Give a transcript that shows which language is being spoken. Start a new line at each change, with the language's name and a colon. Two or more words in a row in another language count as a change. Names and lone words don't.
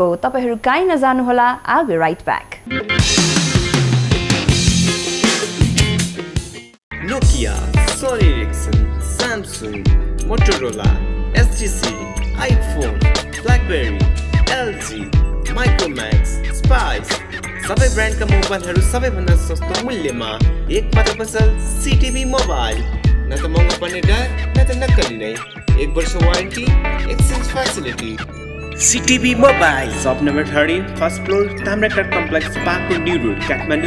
Nepali: तपाईहरु काहीँ नजानु होला।
English: I'll be right back.
Nepali: Nokia, Sony Ericsson, Samsung, Motorola, STC, iPhone, BlackBerry, LG, Micromax, Spice सबै ब्रान्डका मोबाइलहरु सबैभन्दा सस्तो मूल्यमा एक मात्र पसल CTV मोबाइल। न त महँगो पर्ने डर न त नक्कली नै। 1 वर्ष वारेन्टी,
English: exchange facility. CTV mobile shop number 30 first floor Tamrakar Complex Park New Road Kathmandu.